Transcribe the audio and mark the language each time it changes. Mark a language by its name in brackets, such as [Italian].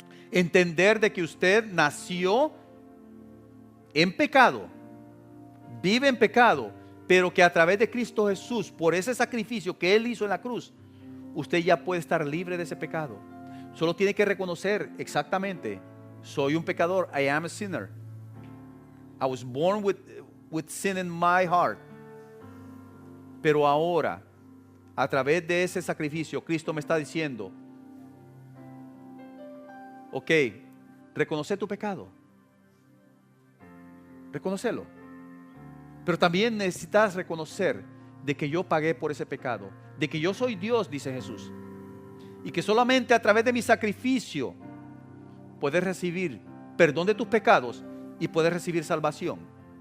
[Spanish] Entender de que usted nació en pecado, vive en pecado, pero que a través de Cristo Jesús, por ese sacrificio que Él hizo en la cruz, usted ya puede estar libre de ese pecado. Solo tiene que reconocer exactamente: soy un pecador, [English] I am a sinner. I was born with sin in my heart. [Spanish] Pero ahora, a través de ese sacrificio, Cristo me está diciendo: ok, reconoce tu pecado, reconócelo, pero también necesitas reconocer de que yo pagué por ese pecado, de que yo soy Dios, dice Jesús, y que solamente a través de mi sacrificio puedes recibir perdón de tus pecados y puedes recibir salvación.